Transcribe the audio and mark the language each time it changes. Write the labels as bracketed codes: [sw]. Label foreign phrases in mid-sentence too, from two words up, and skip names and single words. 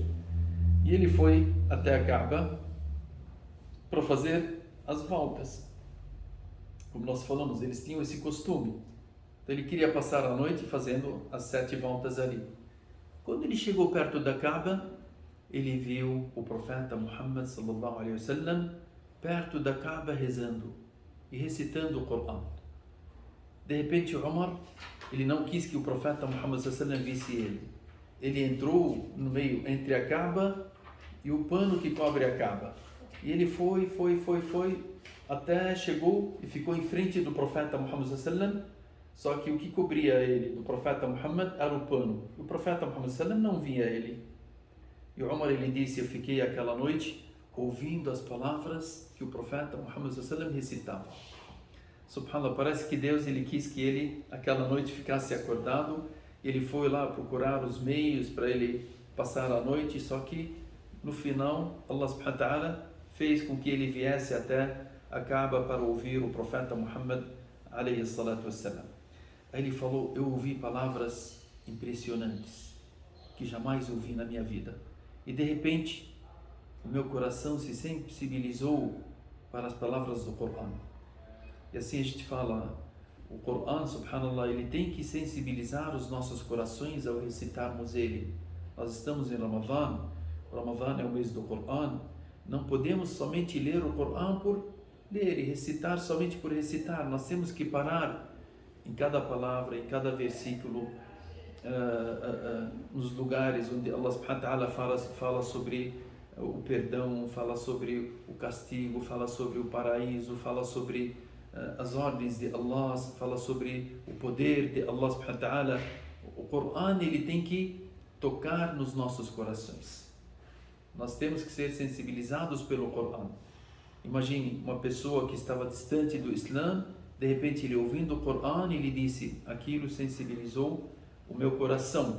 [pt] E ele foi até a Kaaba para fazer as voltas. Como nós falamos, eles tinham esse costume. Então ele queria passar a noite fazendo as 7 voltas ali. Quando ele chegou perto da Kaaba, ele viu o profeta Muhammad [ar] صلى الله عليه وسلم [pt] perto da Kaaba rezando e recitando o Corão. De repente o Omar, ele não quis que o profeta Muhammad [ar] صلى الله عليه وسلم [pt] visse ele. Ele entrou no meio entre a Kaaba e o pano que cobre a Kaaba. E ele foi, até chegou e ficou em frente do profeta Muhammad [ar] صلى الله عليه وسلم. [pt] Só que o que cobria ele do profeta Muhammad era o pano. O profeta Muhammad [ar] صلى الله عليه وسلم [pt] não via ele. E o Omar, ele disse: eu fiquei aquela noite ouvindo as palavras que o profeta Muhammad sallam recitava. Subhanallah, parece que Deus ele quis que ele aquela noite ficasse acordado. Ele foi lá procurar os meios para ele passar a noite, só que no final Allah [ar] سبحانه وتعالى [pt] fez com que ele viesse até a Kaaba para ouvir o profeta Muhammad [ar] عليه الصلاة والسلام. [pt] Aí ele falou: eu ouvi palavras impressionantes que jamais ouvi na minha vida, e de repente o meu coração se sensibilizou para as palavras do Corão. E assim a gente fala, o Corão, subhanallah, ele tem que sensibilizar os nossos corações ao recitarmos ele. Nós estamos em Ramadã, o Ramadã é o mês do Corão, não podemos somente ler o Corão por ler e recitar somente por recitar. Nós temos que parar em cada palavra, em cada versículo, nos lugares onde Allah [ar] سبحانه وتعالى [pt] fala sobre o perdão, fala sobre o castigo, fala sobre o paraíso, fala sobre as ordens de Allah, fala sobre o poder de Allah [ar] سبحانه وتعالى. [pt] O Corão ele tem que tocar nos nossos corações. Nós temos que ser sensibilizados pelo Corão. Imagine uma pessoa que estava distante do Islã, de repente ele ouvindo o Corão, ele disse: aquilo sensibilizou o meu coração.